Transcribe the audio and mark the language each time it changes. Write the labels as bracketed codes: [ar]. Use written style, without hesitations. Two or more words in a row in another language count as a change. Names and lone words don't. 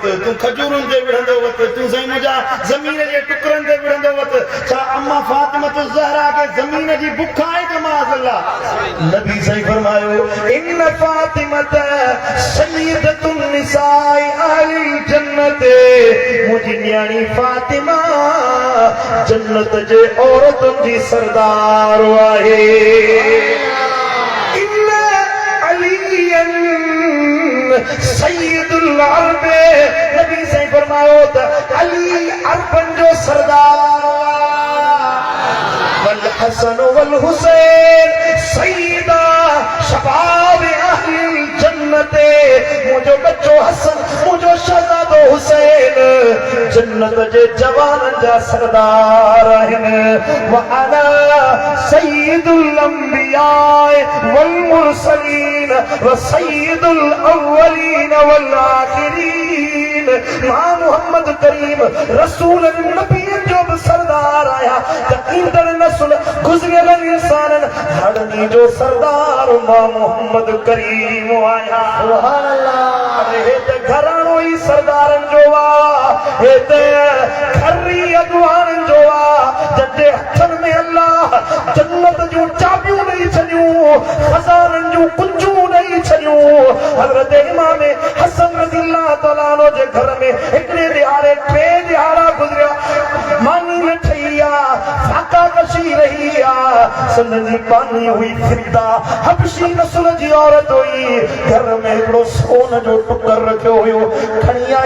[sd] तूं खजूरनि ते विढ़ंदो वत तूं साईं मुंहिंजा ज़मीन जे टुकड़नि ते विढ़ंदो वत छा अम्मा फातिमा ज़हरा खे ज़मीन जी बुख आहे त माज़अल्लाह नबी साईं फरमायो [ar] إن فاطمة سيدة نساء أهل الجنة [sd] मुंहिंजी न्याणी फातिमा जन्नत जे औरतुनि जी सरदार आहे [ar] إن عليا سيد العرب [sd] नबी साईं फरमायो त अली अरबन जो सरदार [ar] والحسن والحسين سيدا شباب أهل الجنة [sd] मुंहिंजो बच्चो हसन मुंहिंजो शहज़ादो हुसैन जन्नत जे जवाननि जा सरदार आहिनि [ar] وأنا سيد الأنبياء والمرسلين وسيد الأولين والآخرين [sd] मां मोहम्मद करीम रसूल नबी जो बि सरदार आया त ईंदड़ नस्ल गुज़रियल इंसाननि हड़नी जो सरदार मां मोहम्मद करीम आया [ar] سبحان الله [sd] हे त घराणो ई सरदारनि जो आहे हे त खरी अॻवाननि जो आहे जंहिंजे हथनि में अल्लाह जन्नत जूं चाबियूं ॾेई छॾियूं खज़ाननि जूं कुंजूं ॾेई छॾियूं हज़रत इमाम हसन [ar] رضي الله تعالى عنه [sd] जे घर में हिकिड़े ॾिहाड़े टे ॾिहाड़ा गुज़रिया मानी न ठही आहे फाका कशी रही आहे संदनि जी पानी हुई फिदा हबशी नस्ल जी औरत हुई घर में हिकिड़ो सोन जो टुकर रखियो हुयो खणी आई